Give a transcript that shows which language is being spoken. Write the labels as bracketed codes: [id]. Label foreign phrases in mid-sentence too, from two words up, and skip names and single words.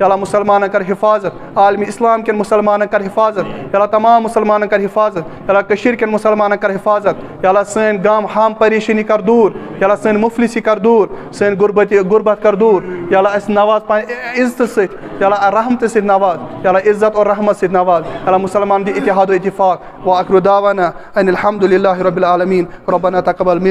[ks] اللہ مسلمانن کر حفاظت عالمی اسلام کٮ۪ن مسلمانن کر حفاظت یا اللہ تمام مسلمانن کر حفاظت یا اللہ کٔشیٖرِ کٮ۪ن مسلمانن کر حفاظت یا اللہ سٲنۍ گام ہم پریشٲنی کر دوٗر یا اللہ سٲنۍ مفلسی کر دوٗر سٲنۍ غربت کر دوٗر یا اللہ اَسہِ نواز پنٕنہِ عزتہٕ سۭتۍ یا اللہ رحمتہٕ سۭتۍ نواز یا اللہ عزت اور رحمت سۭتۍ نواز یا اللہ مسلمان دِ اتحاد و اتفاق [ar] وآخر دعوانا ان الحمد للہ رب العالمین ربنا تقبل منا